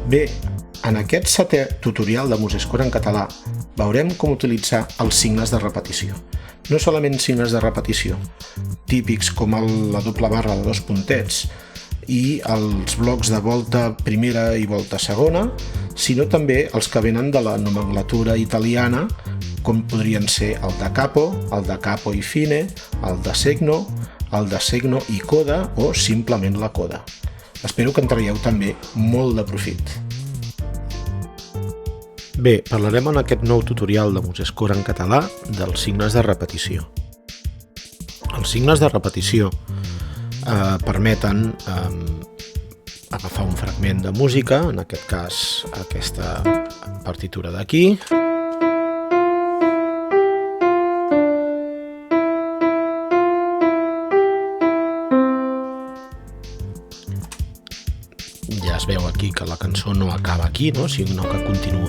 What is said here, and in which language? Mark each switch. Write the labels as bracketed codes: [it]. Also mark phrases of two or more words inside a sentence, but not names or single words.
[ca] Bé, en aquest setè tutorial de MuseScore en català veurem com utilitzar els signes de repetició. No solament signes de repetició, típics com la doble barra de 2 puntets i els blocs de volta primera i volta segona, sinó també els que venen de la nomenclatura italiana, com podrien ser el [it] da capo [ca] i fine, el [it] da segno [ca] i coda o simplement la coda. Espero que en traieu també molt de profit. Bé, parlarem en aquest nou tutorial de MuseScore en català dels signes de repetició. Els signes de repetició permeten agafar un fragment de música, en aquest cas aquesta partitura d'aquí, ja es veu aquí que la cançó no acaba aquí, sinó que continua.